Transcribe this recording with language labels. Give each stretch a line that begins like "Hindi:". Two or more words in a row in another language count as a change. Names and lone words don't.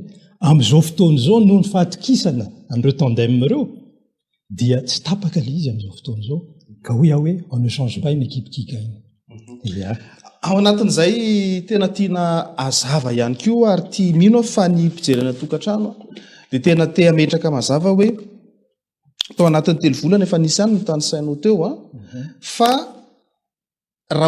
Malagasy: Amin'izao fotoana izao noho ny fahatokisana an'ireo tandem ireo dia tsy tapaka ilay izy amin'izao fotoana izao ka hoe
French: on ne change pas une équipe qui gagne.
Malagasy: Ao anatin'izay tena tiana azava ihany koa ary tia mino fa ny mpijerena tokantrano dia tena ametraka mazava hoe tao anatin'ny telo volana efa nisy ihany no tany sainao teo fa raha